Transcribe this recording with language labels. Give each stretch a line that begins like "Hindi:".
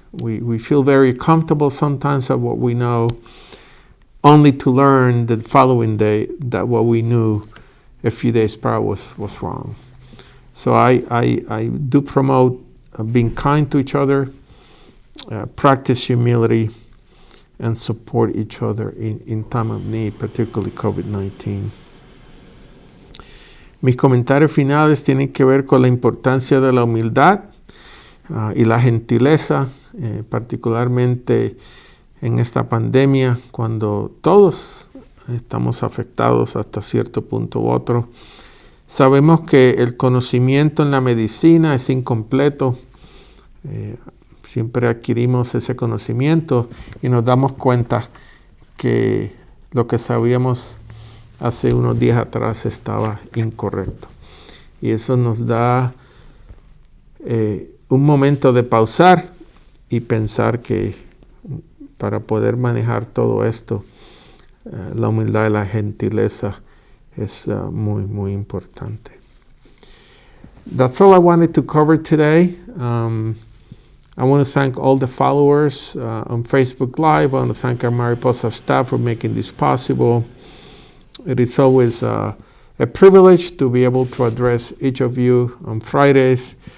English: We feel very comfortable sometimes at what we know, only to learn the following day that what we knew a few days prior was wrong. So I do promote being kind to each other, practice humility, and support each other in time of need, particularly COVID-19.
Spanish: Mis comentarios finales tienen que ver con la importancia de la humildad y la gentileza, particularmente en esta pandemia, cuando todos estamos afectados hasta cierto punto u otro. Sabemos que el conocimiento en la medicina es incompleto. Siempre adquirimos ese conocimiento y nos damos cuenta que lo que sabíamos hace unos días atrás estaba incorrecto. Y eso nos da un momento de pausar y pensar que para poder manejar todo esto, la humildad y la gentileza es muy, muy importante.
English: That's all I wanted to cover today. I want to thank all the followers on Facebook Live. I want to thank our Mariposa staff for making this possible. It is always a privilege to be able to address each of you on Fridays.